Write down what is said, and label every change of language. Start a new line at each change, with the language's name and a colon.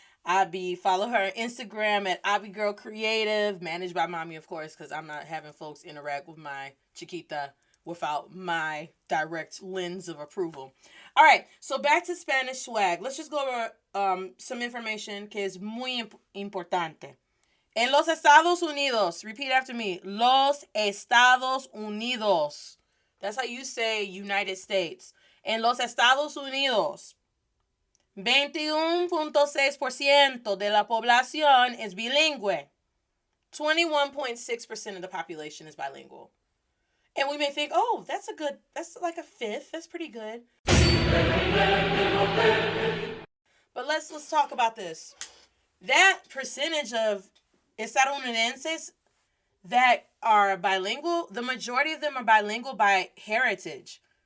English: Abby, follow her on Instagram at AbiGirlCreative, managed by mommy, of course, because I'm not having folks interact with my chiquita without my direct lens of approval. All right, so back to Spanish swag. Let's just go over some information
Spanish: que es muy importante. En los Estados Unidos,
English: repeat after me,
Spanish: los Estados Unidos.
English: That's how you say United States.
Spanish: En los Estados Unidos, 21.6% de la población es bilingüe.
English: 21.6% of the population is bilingual. And we may think, oh, that's like a fifth. That's pretty good. But let's talk about this. That percentage of estadounidenses that are bilingual, the majority of them are bilingual by heritage.